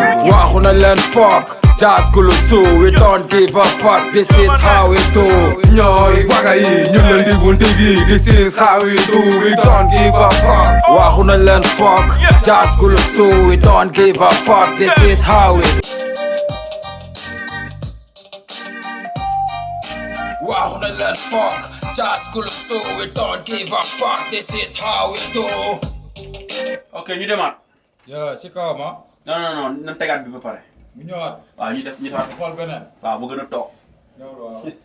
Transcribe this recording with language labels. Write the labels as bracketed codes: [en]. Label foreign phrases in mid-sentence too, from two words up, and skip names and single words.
[wo] Waxu na leen fuck. [en] Just cool so we don't give a fuck. This is how we do. [wo] Ñooy waga yi, ñun la ndigu ndigi. [en] This is how we do. We don't give a fuck. [wo] Waxu na leen fuck. [en] Just cool so we don't give a fuck. This is how we [wo] Waxu na leen [en] fuck, just cool so we don't give a fuck, this is how we do. [wo] Ok, ñu demaat. Yo, si kaw ma. Non, non, non, nan tegaat bi ba pare. Mu ñëwaat. Waaw, ñu def, ñu defaat. Xool beneen. Waaw, bu gën a toog. Loolu waaw.